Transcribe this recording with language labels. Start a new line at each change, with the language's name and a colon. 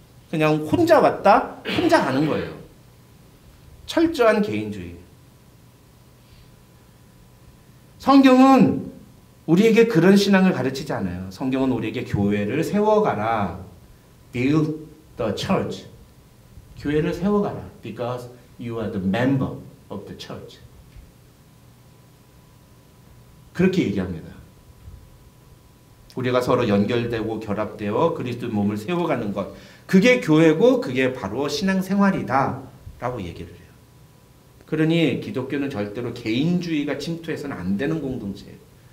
Korean: 그냥 혼자 왔다, 혼자 가는 거예요. 철저한 개인주의. 성경은 우리에게 그런 신앙을 가르치지 않아요. 성경은 우리에게 교회를 세워가라.
English: Build the church.
Korean: 교회를 세워가라.
English: Because you are the member of the church.
Korean: 그렇게 얘기합니다. 우리가 서로 연결되고 결합되어 그리스도 몸을 세워가는 것. 그게 교회고 그게 바로 신앙생활이다. 라고 얘기를 해요. 그러니 기독교는 절대로 개인주의가 침투해서는 안 되는 공동체예요.